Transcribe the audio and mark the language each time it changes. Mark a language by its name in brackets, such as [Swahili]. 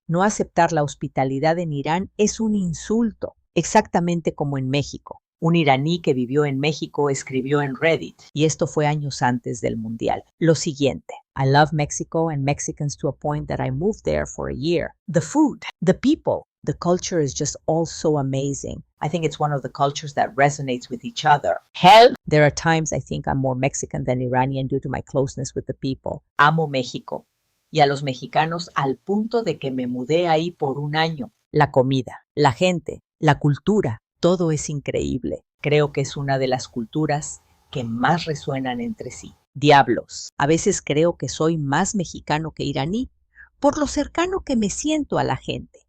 [Spanish] No aceptar la hospitalidad en Irán es un insulto, exactamente como en México. Un iraní que vivió en México escribió en Reddit, y esto fue años antes del Mundial, lo siguiente: [English] I love Mexico and Mexicans to a point that I moved there for a year. The food, the people, the culture is just all so amazing. I think it's one of the cultures that resonates with each other. Hell, there are times I think I'm more Mexican than Iranian due to my closeness with the people. [Spanish] Amo México y a los mexicanos al punto de que me mudé ahí por un año. La comida, la gente, la cultura, todo es increíble. Creo que es una de las culturas que más resuenan entre sí. Diablos, a veces creo que soy más mexicano que iraní, por lo cercano que me siento a la gente.